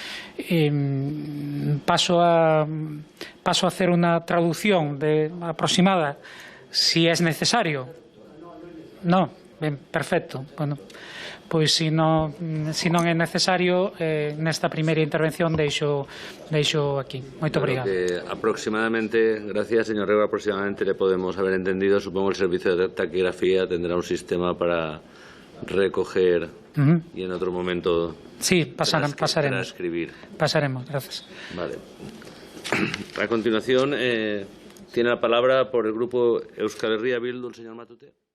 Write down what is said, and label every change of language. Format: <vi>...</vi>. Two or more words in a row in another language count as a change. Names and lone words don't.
<es>Paso a hacer unha traducción aproximada, si es necesario.</es> <gl>No, ben, perfecto. Bueno, pois se non é necesario, nesta primeira intervención deixo aquí. Moito obrigado.</gl> <es>Aproximadamente, gracias señor Rego, aproximadamente le podemos haber entendido. Supongo que el servicio de taquigrafía tendrá un sistema para recoger y en otro momento pasaremos. Pasaremos, gracias. Vale. A continuación, tiene la palabra por el grupo Euskal Herria Bildu el señor Matute.</es>